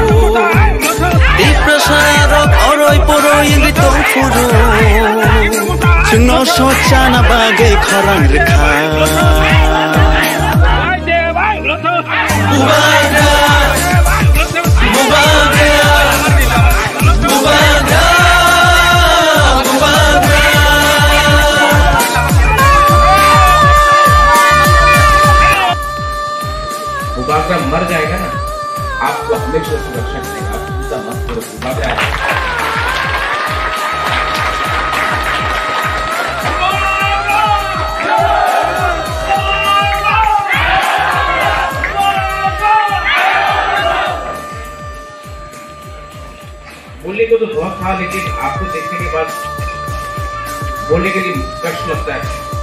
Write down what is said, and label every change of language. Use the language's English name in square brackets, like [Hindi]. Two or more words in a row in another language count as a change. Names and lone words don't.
[Kok Borok] Diprasarok oroi poroi ing tongfuru Jengno sochana bagai kharang rekha Bubaga Bubaga Bubaga [Hindi] बुबागा मर जाएगा ना आपको हमेशा सुरक्षा करेगा आप चिंता मत करो बुबागा बोलने को तो बहुत था लेकिन आपको देखने के बाद बोलने के लिए कष्ट लगता है